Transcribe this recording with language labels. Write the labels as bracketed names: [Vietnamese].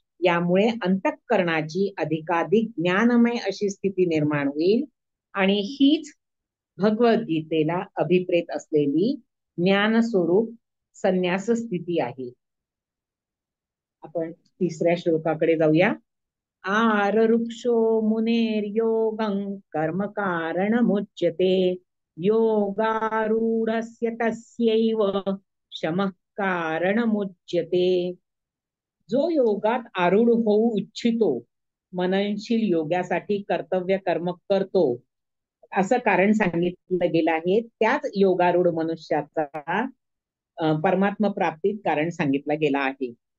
[Marathi] यामुळे अंतःकरणाची अधिकाधिक ज्ञानमय अशी स्थिती निर्माण होईल आणि हीच भगवद्गीतेला अभिप्रेत असलेली ज्ञानस्वरूप संन्यास स्थिती आहे. आपण तिसऱ्या श्लोकाकडे जाऊया. [Sanskrit] आररुक्षो मुनेर्योगं कर्म कारणमुच्यते योगारूढस्य तस्यैव शमः कारणमुच्यते. [Marathi] जो योगात आरूढ होऊ इच्छितो, मननशील योगासाठी कर्तव्य कर्म करतो, असं कारण सांगितलं गेलं आहे. त्याच योगारूढ मनुष्याचा परमात्मा प्राप्तीत कारण सांगितलं गेलं आहे.